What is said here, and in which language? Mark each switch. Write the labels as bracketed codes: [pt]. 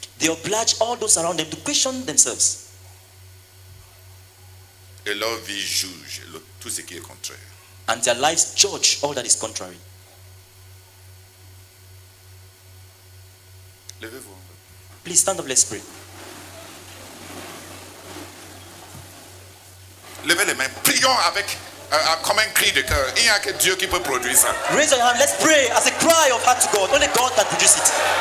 [en] They oblige all those around them to question themselves. [fr] Et leur vie juge tout ce qui est contraire. [en] And their lives judge all that is contrary. [fr] Levez-vous. [en] Please stand up, let's pray. [fr] Levez les mains. Prions avec comme un cri de cœur. Il n'y a que Dieu qui peut produire ça. [en] Raise your hand, let's pray as a cry of heart to God. Only God can produce it.